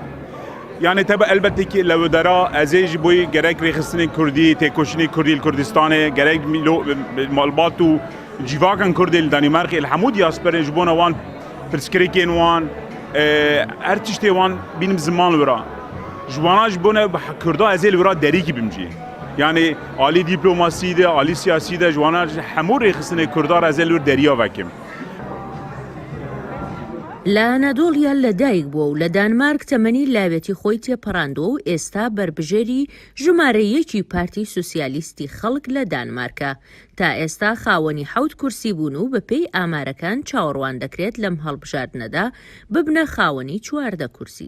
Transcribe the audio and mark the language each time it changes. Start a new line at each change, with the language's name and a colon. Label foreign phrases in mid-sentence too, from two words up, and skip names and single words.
Kurdish: Yani tebe
Turkish: elbette ki
Kurdish: lewdera ez ê ji bo gerek rêxistinê Kurdî, têkoşînê Kurdî li Kurdistanê, gerek malbat û cîvakan Kurdê li Danîmarkê li hemû diyasperên ji bona wan pirsgirêkên wan her tiştê wan bînim ziman wira. Ji wana ji bona Kurda ez ê li wira derîkî bimcî. Yani alî dîplomasî de, alî siyasî de ji wana hemû rêxistinê Kurdar ez ê li wir deriya vekim.
Central Kurdish: لە ئەنادۆڵیا لەدایک بووە و لە دانمارک تەمەنی لاوێتی خۆی تێپەڕاندووە و ئێستا بربژێری ژمارەیەکی پارتی سوسیالیستی خەڵک لە دانمارکە. تا ئێستا خاوەنی 7 کورسی بوون و بەپێی ئامارەکان چاوەڕوان دەکرێت لەم هەڵبژاردنەدا ببنە خاوەنی 14 کورسی.